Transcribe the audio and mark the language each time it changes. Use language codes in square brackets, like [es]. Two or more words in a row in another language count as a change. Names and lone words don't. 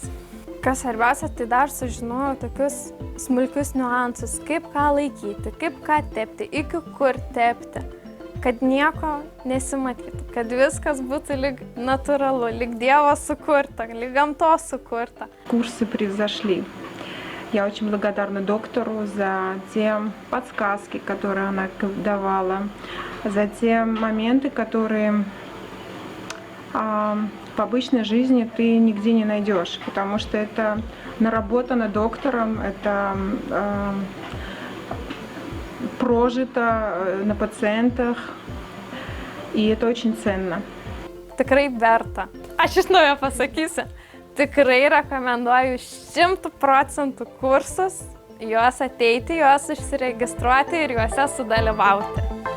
[lt] Kas svarbiausia, tai dar sužinojau tokius smulkius niuansus, kaip ką laikyti, kaip ką tepti, iki kur tepti. Kad nieko nesimatytų, kad viskas būtų lyg натуралу, lyg Dievo sukurta, lyg gamtos sukurta. [ru] Курсы превзошли. Я очень благодарна доктору за те подсказки, которые она давала, за те моменты, которые в обычной жизни ты нигде не найдешь, потому что это наработано доктором, это прожито на пациентах, и это очень ценно. [lt] Tikrai verta. Aš iš naujo pasakysiu, tikrai rekomenduoju 100% kursus, juos ateiti, juos užsiregistruoti ir juose sudalyvauti.